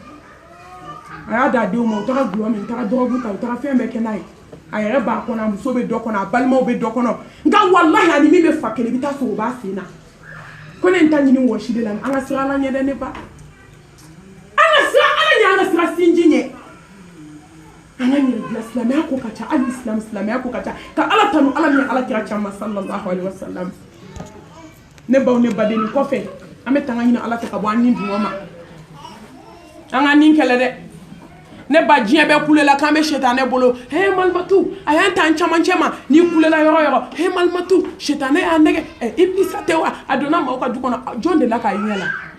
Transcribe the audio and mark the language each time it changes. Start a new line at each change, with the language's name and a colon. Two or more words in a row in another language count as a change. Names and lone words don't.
Bambara: a y'a d'a denw ma u taara gulɔ min u taara dɔrɔgu ta u taara fɛn bɛɛ kɛ n'a ye a yɛrɛ b'a kɔnɔ a muso bɛ dɔ kɔnɔ a balimaw bɛ dɔ kɔnɔ nka walahi ani min bɛ fa kelen i bɛ taa sɔrɔ o b'a sen na ko ne ta ɲini wɔsi de la an ka sira ala ɲɛ dɛ ne ba an ka sira ala ɲɛ an ka sira sinji ɲɛ an ka yɛrɛ bila silamɛya ko ka ca hali silamɛya ko ka ca ka ala tanu ala ni ala kira caman
Arabic: صلى الله عليه وسلم
Bambara: ne baw ne baden kɔfɛ an bɛ tanga ɲini ala fɛ ka bɔ an ni dungɔ ma an ka nin kɛlɛ dɛ ne ba diɲɛ bɛɛ kulela k'an bɛ setanɛ bolo malimatu a y'an ta an camancɛ ma n'i kulela yɔrɔ yɔrɔ malimatu setanɛ y'a nɛgɛ iblisa tɛ wa a donna maaw ka du kɔnɔ jɔn de la k'a ɲɛ la